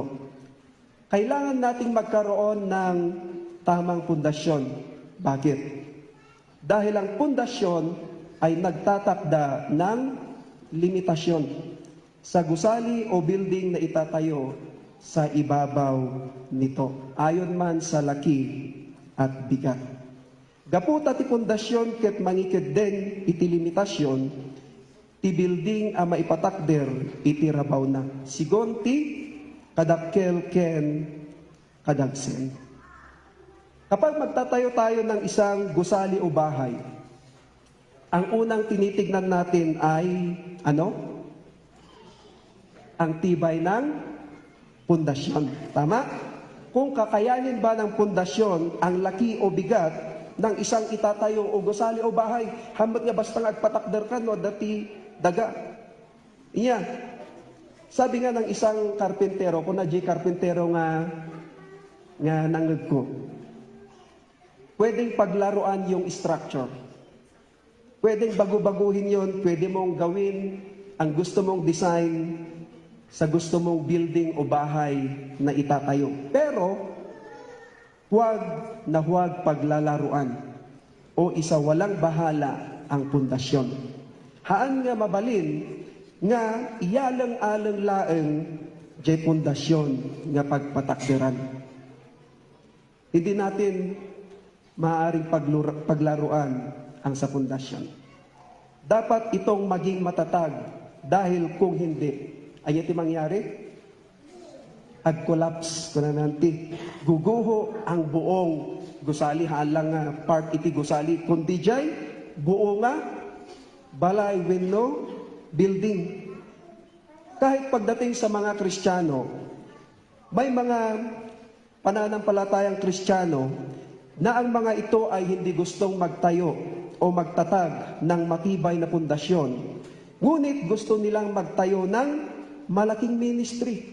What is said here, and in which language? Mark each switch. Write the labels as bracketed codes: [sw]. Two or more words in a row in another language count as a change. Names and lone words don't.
[tl] Kailangan nating magkaroon ng tamang pundasyon. Bakit? Dahil ang pundasyon ay nagtatakda ng limitasyon sa gusali o building na itatayo sa ibabaw nito, ayon man sa laki at bigat. [ilo] Gaputa ti pundasyon ket mangiked den iti limitasyon, ti building a maipatakder iti rabaw na. Sigon ti kadakkel ken kadagsen. [tl] Kapag magtatayo tayo ng isang gusali o bahay, ang unang tinitignan natin ay ano? Ang tibay ng pundasyon. Tama? Kung kakayanin ba ng pundasyon ang laki o bigat ng isang itatayo o gusali o bahay, [ilo] hambat nga basta agpatakder ka no, dati daga. Iya. [tl] Sabi nga ng isang karpintero, kung na karpintero nga nangag ko, pwedeng paglaruan yung structure. Pwedeng bago-baguhin yon, pwede mong gawin ang gusto mong design sa gusto mong building o bahay na itatayo. Pero, huwag paglalaruan o isawalang bahala ang pundasyon. [ilo] Haan nga mabalin nga iyalang-alang laeng jay pundasyon nga pagpatakderan. [tl] Hindi natin maaaring paglaruan ang sa pundasyon. Dapat itong maging matatag dahil kung hindi, ay iti mangyari? [ilo] Ag-collapse ko na nanti. [tl] Guguho ang buong gusali, [ilo] halang nga part iti gusali. Kundi jay, buo nga, balay wenno, building. [tl] Kahit pagdating sa mga Kristiyano, may mga pananampalatayang Kristiyano na ang mga ito ay hindi gustong magtayo o magtatag ng matibay na pundasyon. Ngunit gusto nilang magtayo ng malaking ministry.